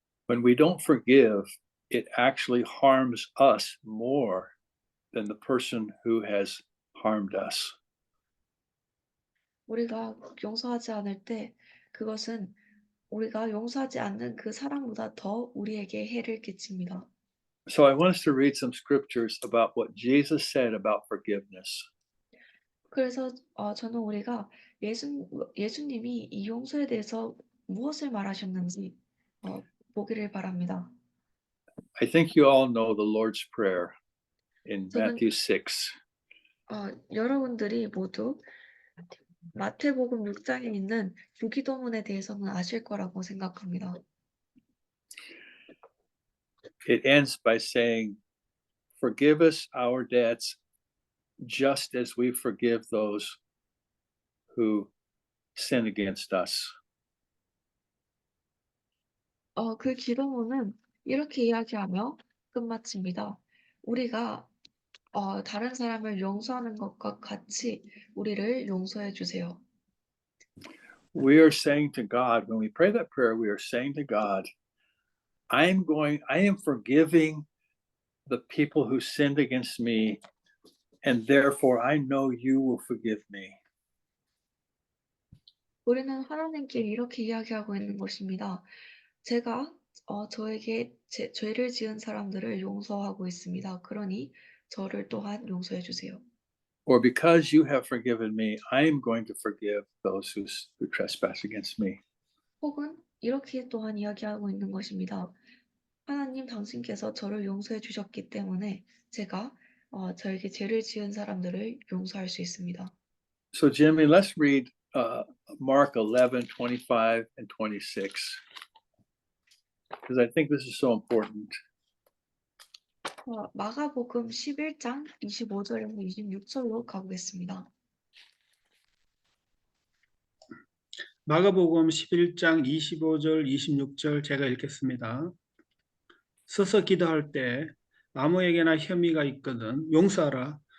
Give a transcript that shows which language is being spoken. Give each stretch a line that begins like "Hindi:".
English: When we don't forgive, it actually harms us more than the person who has harmed us.
Korean: 우리가 용서하지 않을 때 그것은 우리가 용서하지 않는 그 사람보다 더 우리에게 해를 끼칩니다.
English: So I want us to read some scriptures about what Jesus said about forgiveness.
Korean: 그래서 저는 우리가 예수님이 이 용서에 대해서 무엇을 말하셨는지 보기를 바랍니다.
English: I think you all know the Lord's Prayer in
Korean: 저는-
English: Matthew 6.
Korean: 여러분들이 모두 마태복음 6장에 있는 유기도문에 대해서는 아실 거라고 생각합니다.
English: It ends by saying, "Forgive us our debts, just as we forgive those who sin against us."
Korean: 그 기도문은 이렇게 이야기하며 끝마칩니다. 우리가 다른 사람을 용서하는 것과 같이 우리를 용서해 주세요.
English: We are saying to God, when we pray that prayer, we are saying to God, I am forgiving the people who sinned against me, and therefore I know you will forgive me.
Korean: 우리는 하나님께 이렇게 이야기하고 있는 것입니다. 제가 저에게 죄를 지은 사람들을 용서하고 있습니다. 그러니 저를 또한 용서해 주세요.
English: Or because you have forgiven me, I am going to forgive those who trespass against me.
Korean: 혹은 이렇게 또한 이야기하고 있는 것입니다. 하나님 당신께서 저를 용서해 주셨기 때문에 제가 저에게 죄를 지은 사람들을 용서할 수 있습니다.
English: So Jimmy, let's read Mark 11:25 and 26, because I think this is so important.
Korean: 마가복음 11장 25절에서 26절로 가보겠습니다. 마가복음 11장 25절 26절 제가 읽겠습니다. 서서 기도할 때 아무에게나 혐의가 있거든 용서하라.